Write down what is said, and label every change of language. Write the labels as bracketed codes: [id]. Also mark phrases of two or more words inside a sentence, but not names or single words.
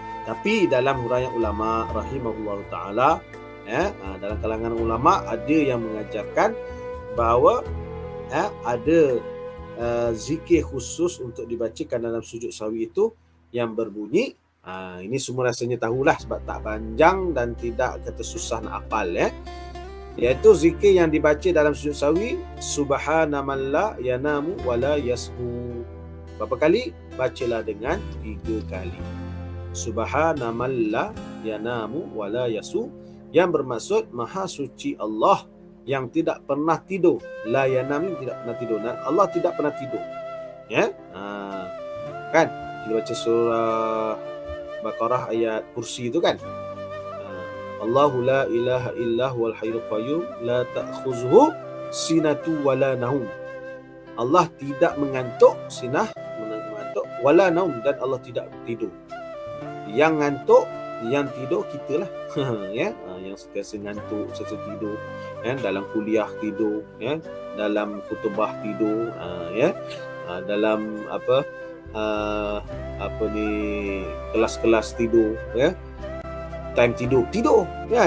[ms] Tapi dalam huraian ulama [ar] رحمه الله تعالى, [ms] dalam kalangan ulama ada yang mengajarkan bahawa ada zikir khusus untuk dibacakan dalam sujud sahwi itu yang berbunyi, ini semua rasanya tahulah sebab tak panjang dan tidak kata susah nak hafal, iaitu zikir yang dibaca dalam sujud sahwi, [ar] سبحان من لا ينام ولا يسهو. [ms] Berapa kali? Bacalah dengan 3 kali. [ar] سبحان من لا ينام ولا يسهو, [ms] yang bermaksud maha suci Allah yang tidak pernah tidur. [ar] لا ينام, [ms] tidak pernah tidur. Dan Allah tidak pernah tidur. Kan? Kita baca surah Baqarah ayat kursi itu kan. [ar] الله لا إله إلا هو الحي القيوم لا تأخذه سنة ولا نوم. [ms] Allah tidak mengantuk, sinah mengantuk, [ar] ولا نوم, [ms] dan Allah tidak tidur. Yang ngantuk, yang tidur kita lah. Yang sentiasa ngantuk, sentiasa tidur, dalam kuliah tidur, dalam khutbah tidur, dalam kelas-kelas tidur, time tidur kan.